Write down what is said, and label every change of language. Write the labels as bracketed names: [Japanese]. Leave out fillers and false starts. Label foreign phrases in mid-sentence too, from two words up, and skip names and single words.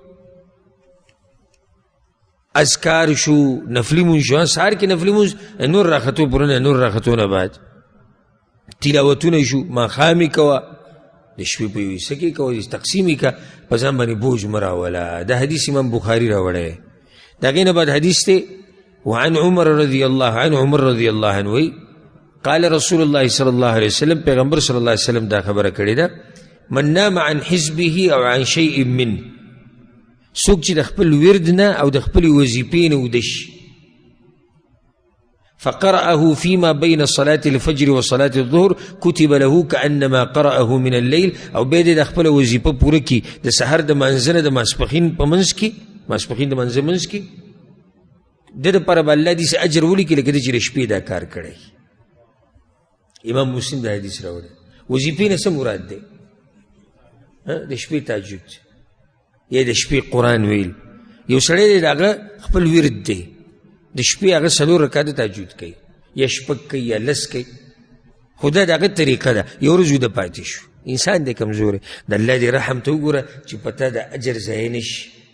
[Pashto] اذکار شو نفلی مونځ شو سحر کې نفلی مونځ نور راختو پرونه نور راختو نه بعد تلاوتونه شو ماښام یې کوه د شپې په یو حصه کې کوه تقسیم یې که په ځان باندې بوج مه راوله دا حدیث امام بخاري راوړی د هغې نه بعد حدیث دی [Arabic] وعن عمر رضی الله عنه عمر رضی الله عنه قال رسول الله صلی الله علیه وسلم [Pashto] پیغمبر [Arabic] صلی الله علیه وسلم [Pashto] دا خبره کړې ده [Arabic] من نام عن حزبه او عن شیء منه [Pashto] څوک چې د خپل ورد نه او د خپلې وظیفې نه وده شي [Arabic] فقرأه فيما بين صلاة الفجر وصلاة الظهر كتب له كأنما قرأه من الليل [Pashto] او بیا د خپله وظیفه پوره کړي د سحر د مانځه نه د ماسپښین په منځ کې ماسپښین د مانځه منځ کې د دپاره به الله داسې اجر ولیکي لکه د چې د شپې دا کار کړی امام مسلم دا حدیث راوړی وظیفې نه څه مراد دی د شپې تهجد یا د شپې قرآن ویل یو سړی دی د هغه خپل ورد دی د شپې هغه 4 رکعته تهجد کوي یا شپږ کوي یا لس کوي خو دا د هغه طریقه ده یو ورځ وده پاتې شو انسان دی کمزوری د الله دې رحم ته وګوره چې په تا د اجر ضایع نه شي